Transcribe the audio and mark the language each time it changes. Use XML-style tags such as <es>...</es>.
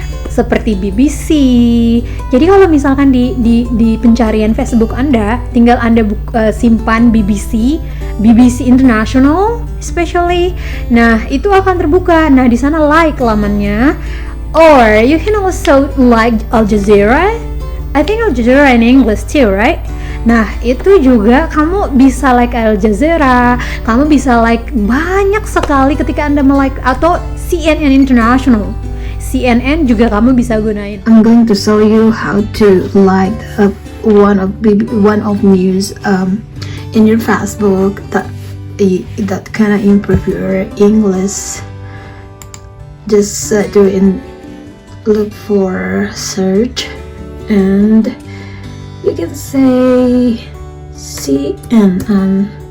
<id>Seperti BBC. Jadi kalau misalkan di pencarian Facebook Anda, tinggal Anda simpan BBC International especially. Nah, itu akan terbuka. Nah, di sana like lamannya.</id> <en>Or you can also like Al Jazeera I think Al Jazeera in English too, right?</en> <id>Nah, itu juga kamu bisa like Al Jazeera, kamu bisa like banyak sekali ketika Anda melike, atau CNN International. CNN juga kamu bisa gunain.</id> <en>I'm going to show you how to like one of news in your Facebook that kind of improve your English. Just look for search and you can say CNN.</en>